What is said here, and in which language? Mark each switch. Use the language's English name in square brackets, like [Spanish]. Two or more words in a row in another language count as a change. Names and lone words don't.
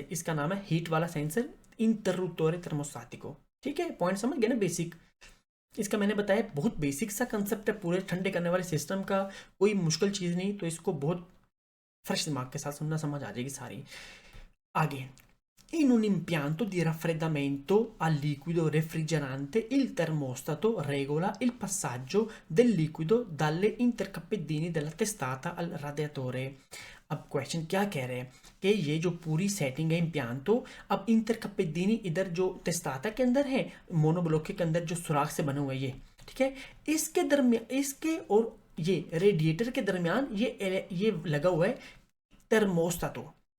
[Hindi] इसका नाम है हीट वाला सेंसर [Italian] interruttore termostatico, [Hindi] ठीक है। पॉइंट समझ गए ना बेसिक, इसका मैंने बताया बहुत बेसिक सा कंसेप्ट है पूरे ठंडे करने वाले सिस्टम का, कोई मुश्किल चीज़ नहीं, तो इसको बहुत फ्रेश दिमाग के साथ सुनना समझ आ जाएगी सारी। आगे, [Italian] in un impianto di raffreddamento a liquido refrigerante il termostato regola il passaggio del liquido dalle intercappellini della testata al radiatore। [Hindi] अब क्वेश्चन क्या कह रहे हैं कि ये जो पूरी सेटिंग है इम्पियांतो, अब इंटरकपेदिनी इधर जो टेस्टाता के अंदर है मोनोब्लॉक के अंदर जो सुराख से बने हुए ये, ठीक है, इसके दरमियान इसके और ये रेडिएटर के दरमियान ये लगा हुआ है termostato।